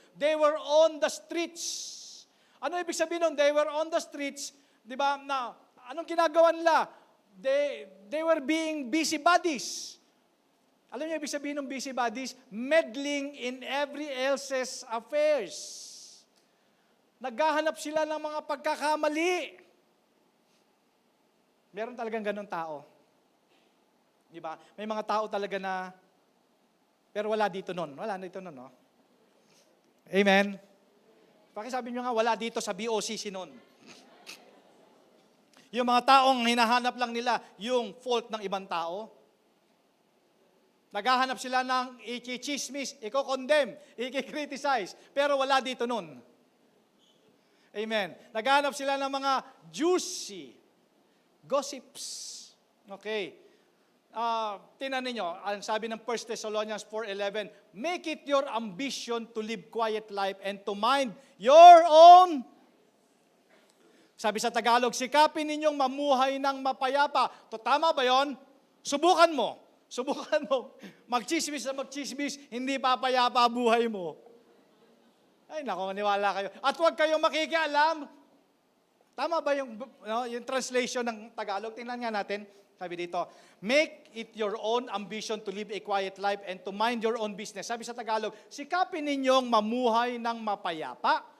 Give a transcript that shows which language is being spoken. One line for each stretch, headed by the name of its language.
English: They were on the streets.
Filipino: Ano ibig sabihin nun?
English: They were on the streets.
Filipino: Diba? Na, anong ginagawa nila?
English: They were being busybodies.
Filipino: Alam niyo ibig sabihin ng busybodies?
English: Meddling in every else's affairs.
Filipino: Naghahanap sila ng mga pagkakamali. Meron talagang ganun tao. Diba? May mga tao talaga na, pero wala dito nun. Wala dito nun, no? Amen? Pakisabi nyo nga, wala dito sa BOCC nun. Yung mga taong hinahanap lang nila yung fault ng ibang tao. Naghahanap sila ng i-chismis, i-condemn, i-criticize, pero wala dito nun. Amen. Naghahanap sila ng mga juicy gossips. Okay. Tingnan ninyo, ang sabi ng
English: 1 Thessalonians 4:11, make it your ambition to live quiet life and to mind your own.
Filipino: Sabi sa Tagalog, sikapin ninyong mamuhay ng mapayapa. Tama ba yon? Subukan mo. Subukan mo. Magchismis na magchismis, hindi papayapa buhay mo. Ay, naku, maniwala kayo. At huwag kayong makikialam. Tama ba yung translation ng Tagalog? Tingnan nga natin. Sabi dito,
English: make it your own ambition to live a quiet life and to mind your own business.
Filipino: Sabi sa Tagalog, sikapin ninyong mamuhay ng mapayapa.